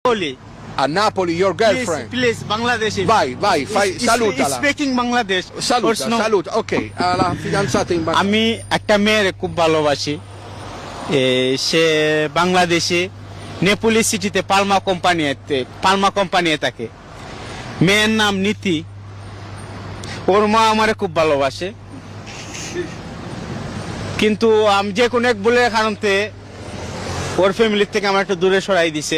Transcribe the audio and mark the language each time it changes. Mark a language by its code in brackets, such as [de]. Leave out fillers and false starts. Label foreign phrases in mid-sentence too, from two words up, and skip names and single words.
[it] Napoli. A Napoli, [en] your girlfriend. Please, Bangladeshi. [it] Vai, salutala. [en] Speaking Bangladesh. [it] Saluta. Ok, la fidanzata in Bangladesh. [bn] আমি একটা মেয়ের খুব ভালোবাসি। সে বাংলাদেশে নেপোলি সিটিতে পালমা কোম্পানিতে থাকে। মেয়ের নাম নীতি। ওর মা আমারে খুব ভালোবাসে, কিন্তু আমি যে কোনো এক বলে কারণতে ওর ফ্যামিলির থেকে আমার একটু দূরে সরাই দিছে।